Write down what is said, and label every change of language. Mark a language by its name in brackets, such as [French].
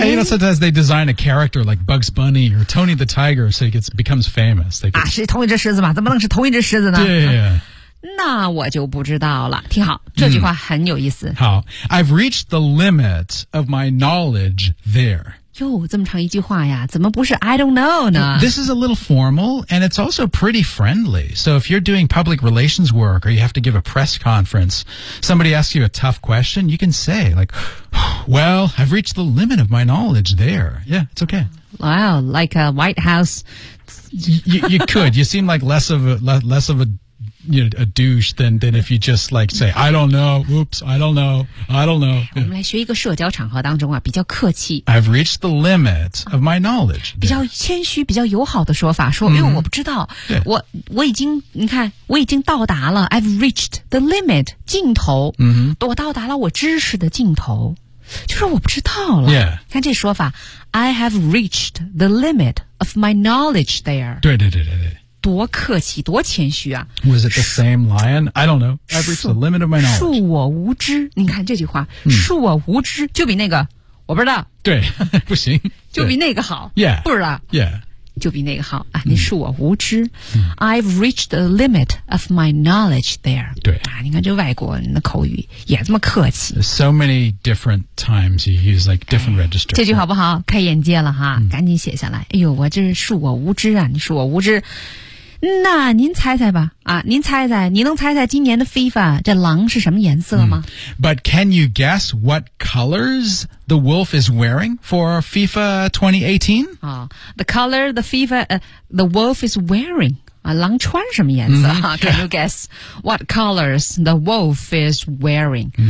[English] Yeah, you know, sometimes they design a character like Bugs Bunny or Tony the Tiger so it becomes famous they get... [Chinese] 啊，是同一只狮子吗怎么能是同一只狮子呢对对对那我就不知道了。听好，这句话很有意思。 [English] 好 ，I've reached the limit of my knowledge there. [Chinese] 哟，这么长一句话呀，怎么不是 [English] I don't know [Chinese] 呢？ [English] This is a little formal, and it's also pretty friendly. So if you're doing public relations work, or you have to give a press conference, somebody asks you a tough question, you can say, like, well, I've reached the limit of my knowledge there. Yeah, it's okay. Wow, like a White House. you could. You seem like less of a, you know, a douche than if you just like say, I don't know, oops, I don't know, I don't know. [Chinese] 我们来学一个社交场合当中啊，比较客气。 [English] I've reached the limit of my knowledge. [Chinese] 比较谦虚，比较友好的说法，说因为我不知道，我已经，你看，我已经到达了 [English] I've reached the limit, [Chinese] 尽头，我到达了我知识的尽头，就是我不知道了。 [English] Yeah. [Chinese] 看这说法 [English] I have reached the limit of my knowledge there. [Chinese] 对对对对对。多客气，多谦虚啊 [English] ！Was it the same lion? I don't know. I've reached the limit of my knowledge. [Chinese] 恕我无知，你看这句话，恕我无知，就比那个我不知道。对，不行，就比那个好。 [English] Yeah， [Chinese] 不知道。 [English] Yeah， [Chinese] 就比那个好啊！你恕我无知。 [English] I've reached the limit of my knowledge there. [Chinese] 对啊，你看这外国人的口语也这么客气。 [English] So many different times you use like different registers. [Chinese] 这句好不好？开眼界了哈，赶紧写下来。哎呦，我这是恕我无知啊！你恕我无知。那您猜猜吧，啊，您猜猜，你能猜猜今年的 FIFA 这狼是什么颜色吗？ [English] But can you guess what colors the wolf is wearing for FIFA 2018? The color the FIFA, the wolf is wearing. [Chinese] 啊，狼穿什么颜色？ [English] Can you guess what colors the wolf is wearing?